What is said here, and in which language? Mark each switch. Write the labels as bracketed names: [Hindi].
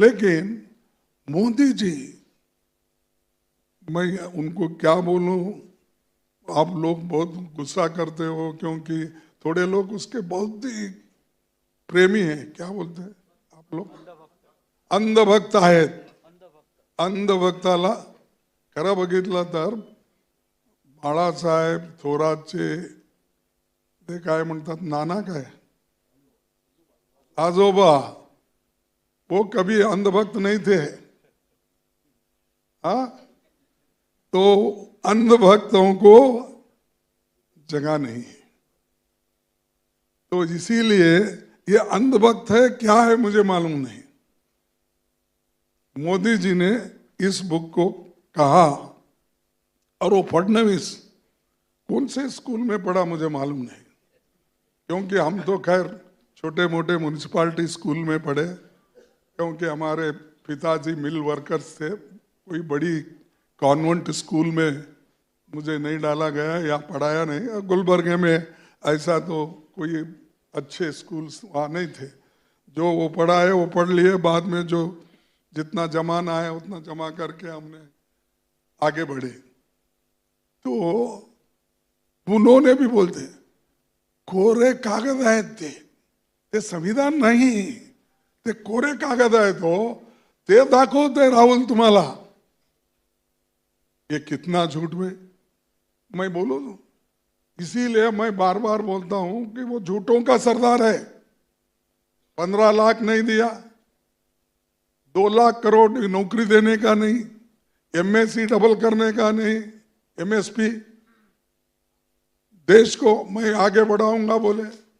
[Hindi] लेकिन मोदी जी, मैं उनको क्या बोलूं, आप लोग बहुत गुस्सा करते हो क्योंकि थोड़े लोग उसके बहुत ही प्रेमी हैं, क्या बोलते हैं आप लोग, [Marathi] अंधभक्त आहेत। अंधभक्ताला खरं बघितलं तर बाळासाहेब थोरातचे ते काय म्हणतात, नाना काय, आजोबा, [Hindi] वो कभी अंधभक्त नहीं थे। हाँ, तो अंधभक्तों को जगह नहीं है। तो इसीलिए ये अंधभक्त है क्या है मुझे मालूम नहीं। मोदी जी ने इस बुक को कहा, और वो फडणवीस कौन से स्कूल में पढ़ा मुझे मालूम नहीं, क्योंकि हम तो खैर छोटे मोटे म्यूनिसिपालिटी स्कूल में पढ़े, क्योंकि हमारे पिताजी मिल वर्कर्स थे। कोई बड़ी कॉन्वेंट स्कूल में मुझे नहीं डाला गया या पढ़ाया नहीं। गुलबर्गे में ऐसा तो कोई अच्छे स्कूल्स वहाँ नहीं थे। जो वो पढ़ाए वो पढ़ लिए, बाद में जो जितना जमाना है उतना जमा करके हमने आगे बढ़े। [Marathi] तो उन्होंने भी बोलते कोरे कागद आहेत ते संविधान नाही, ते कोरे कागद आहेत हो, ते दाखवते राहुल तुम्हाला। [Hindi] ये कितना झूठ में मैं बोलूं, इसीलिए मैं बार बार बोलता हूं कि वो झूठों का सरदार है। 15 लाख नहीं दिया, 2 लाख करोड़ नौकरी देने का नहीं, एमएससी डबल करने का नहीं, एमएसपी, देश को मैं आगे बढ़ाऊंगा बोले।